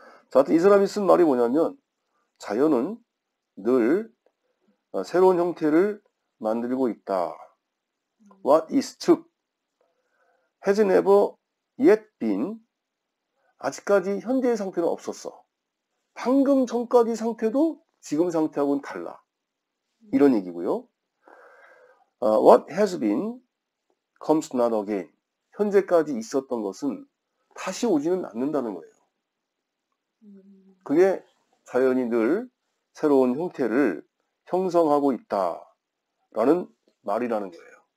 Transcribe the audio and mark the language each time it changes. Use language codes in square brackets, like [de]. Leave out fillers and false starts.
[ko] 자, 하여튼 이 사람이 쓴 말이 뭐냐면 자연은 늘 새로운 형태를 만들고 있다. [en] What is [ko] 즉 [en] has never yet been [ko] 아직까지 현재의 상태는 없었어. 방금 전까지 상태도 지금 상태하고는 달라. 이런 얘기고요. [en] What has been comes not again. [ko] 현재까지 있었던 것은 다시 오지는 않는다는 거예요. 그게 자연이 늘 새로운 형태를 형성하고 있다라는 말이라는 거예요.